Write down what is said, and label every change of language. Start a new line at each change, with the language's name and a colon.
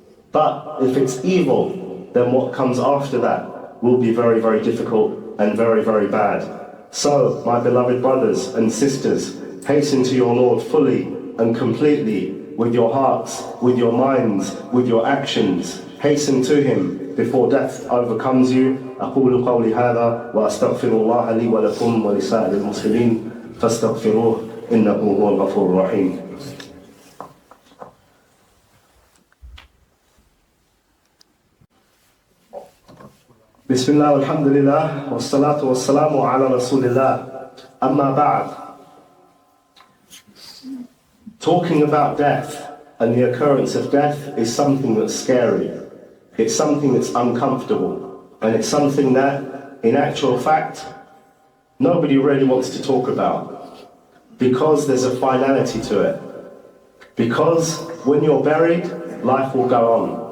English: But if it's evil, then what comes after that will be very, very difficult and very, very bad. So, my beloved brothers and sisters, hasten to your Lord fully and completely, with your hearts, with your minds, with your actions. Hasten to Him before death overcomes you.
Arabic: أقول قولي هذا وأستغفر الله لي ولكم ولسائر المسلمين فاستغفروه إنه هو الغفور الرحيم. بسم الله والحمد لله والصلاة والسلام على رسول الله. أما بعد.
English: Talking about death and the occurrence of death is something that's scary. It's something that's uncomfortable. And it's something that, in actual fact, nobody really wants to talk about. Because there's a finality to it. Because when you're buried, life will go on.